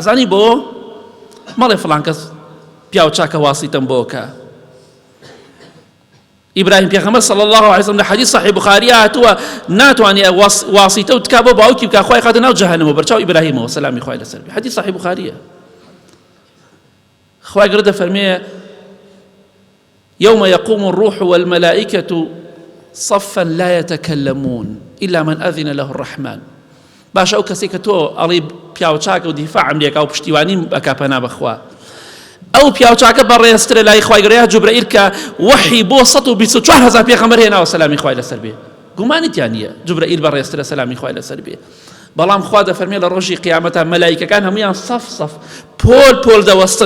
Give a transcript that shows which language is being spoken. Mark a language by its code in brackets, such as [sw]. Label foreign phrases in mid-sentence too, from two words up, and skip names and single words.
[ckb] ئەزانی بۆ مەڵێ فڵان کەس پیاو چاکە واسیتەم بۆکە. ئیبراهیم پێغەمبەر [ar] صلی الله علیه وسلم [ckb] لە حەدیث صحیح بوخاری هاتووە ناتوانێت واسیتە و تکا بۆ باوکی بکە، خوای خاتە ناو جەهەنەمەوە بەرچاو ئیبراهیمەوە سەلامی خوای لەسەر بێ. حەدیث صحیح بوخاریە. خوای گەورە دەفەرمێ [ar] يوم يقوم الروح والملائكة صفا لا يتكلمون إلا من أذن له الرحمن. [ckb] باش ئەو کەسێک کە تۆ ئەڵێ پیاو چاکە و دیفاعم لێکا و پشتیوانیم بەکا پەنا بەخوا، ئەو پیاو چاکە بەڕێزترە لای خوای گەورە، جوبرەئیل کە وحی بۆ 124,000 پێغەمبەر هێناوە سەلامی خوای لەسەر بێ. گومانیتیان نییە جوبرەئیل بەڕێزترە سەلامی خوای لەسەر بێ. بەڵام خوا دەفەرمێ لە ڕۆژی قیامەتە مەلایکەکان هەمویان سەف پۆل پۆل دەوەستن.